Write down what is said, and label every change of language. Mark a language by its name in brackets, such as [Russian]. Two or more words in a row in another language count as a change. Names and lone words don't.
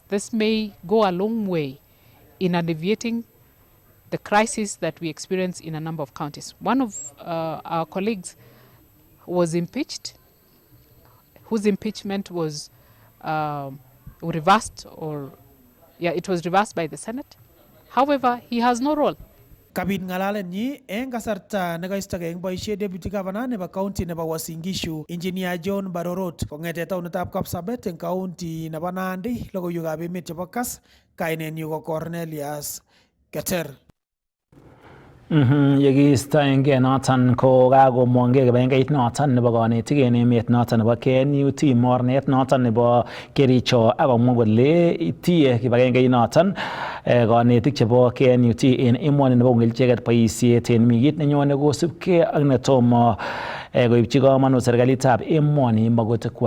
[English] This may go a long way in alleviating the crisis that we experience in a number of counties. One of our colleagues was impeached, whose impeachment was reversed, or it was reversed by the Senate. However, he has no role. [Kalenjin] Kabit ngalalenyi eng kasarta nekaistogei eng boisiet [English] Deputy Governor [Kalenjin] nebo County nebo Uasin Gishu Engineer John Barorot kong'ete taonitab Kapsabet eng County nebo Nandi. Logoiwekab emet chebo Kass, kainenyu ko Cornelius Keter. Yekiistoengei noton ko kakomongei kibagengeit noton nebo konetik en emet noton nebo KNUT mornet noton nebo Kericho akomwa kole itie kibagengeit noton konetik chebo KNUT en emoni nebo kong'el icheket boisiet en wikit nenyone kosubkei ak netomo koipchi komonut serikalitab emoni magutikwak.